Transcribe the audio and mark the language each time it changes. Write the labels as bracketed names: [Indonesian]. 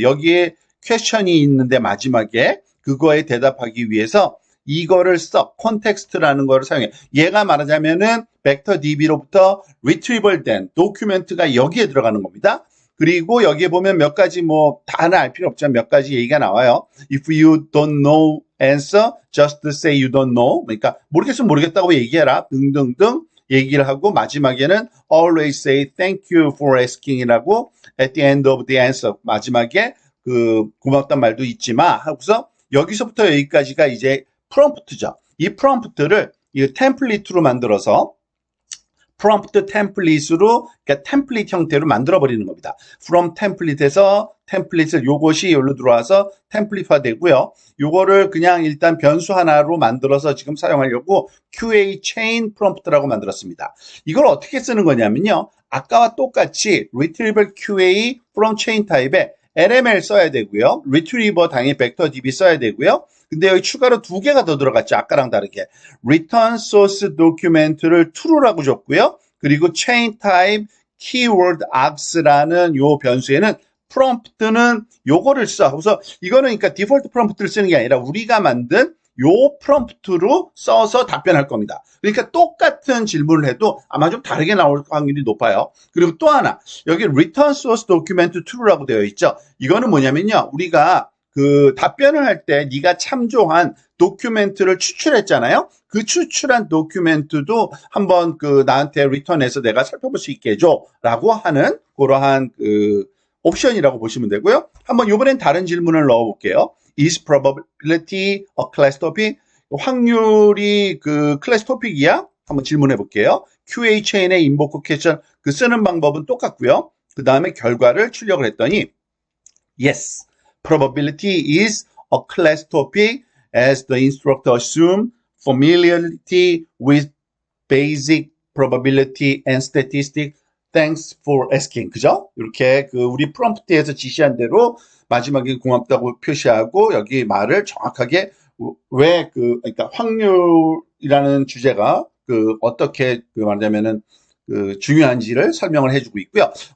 [Korean] 여기에 question이 있는데 마지막에 그거에 대답하기 위해서 이거를 써, 콘텍스트라는 거를 사용해. 얘가 말하자면은 벡터 DB로부터 retrieval 된 도큐멘트가 여기에 들어가는 겁니다. 그리고 여기에 보면 몇 가지 뭐 다는 알 필요 없지만 몇 가지 얘기가 나와요. [English] If you don't know answer, just say you don't know. [Korean] 그러니까 모르겠으면 모르겠다고 얘기해라. 등등등 얘기를 하고 마지막에는 [English] always say thank you for asking [Korean] 이라고 [English] at the end of the answer. [Korean] 마지막에 그 고맙단 말도 잊지 마 하고서 여기서부터 여기까지가 이제 프롬프트죠. 이 프롬프트를 이 템플릿으로 만들어서 프롬프트 템플릿으로 그러니까 템플릿 형태로 만들어 버리는 겁니다. from 템플릿에서 템플릿을 요것이 여기로 들어와서 템플릿화 되고요. 요거를 그냥 일단 변수 하나로 만들어서 지금 사용하려고 QA chain prompt라고 만들었습니다. 이걸 어떻게 쓰는 거냐면요. 아까와 똑같이 retrieval QA from chain 타입에 LML 써야 되고요. retriever 당연히 벡터 DB 써야 되고요. 근데 여기 추가로 두 개가 더 들어갔죠. 아까랑 다르게. return source document를 true라고 줬고요. 그리고 chain type keyword args라는 요 변수에는 prompt는 요거를 써. 그래서 이거는 그러니까 디폴트 프롬프트를 쓰는 게 아니라 우리가 만든 요 프롬프트로 써서 답변할 겁니다. 그러니까 똑같은 질문을 해도 아마 좀 다르게 나올 확률이 높아요. 그리고 또 하나, 여기 return source document true라고 되어 있죠. 이거는 뭐냐면요. 우리가 그 답변을 할 때 네가 참조한 도큐멘트를 추출했잖아요. 그 추출한 도큐멘트도 한번 그 나한테 리턴해서 내가 살펴볼 수 있게 해줘라고 하는 그러한 그 옵션이라고 보시면 되고요. 한번 이번엔 다른 질문을 넣어볼게요. [English] Is probability a class topic? [Korean] 확률이 그 클래스 토픽이야? 한번 질문해 볼게요. QA 체인의 invoke question 그 쓰는 방법은 똑같고요. 그 다음에 결과를 출력을 했더니 [English] Yes, probability is a class topic as the instructor assume familiarity with basic probability and statistics. Thanks for asking. 그죠? [Korean] 이렇게 그 우리 프롬프트에서 지시한 대로 마지막에 고맙다고 표시하고 여기 말을 정확하게 왜 그러니까 확률이라는 주제가 그 어떻게 그 말하자면은 그 중요한지를 설명을 해주고 있고요.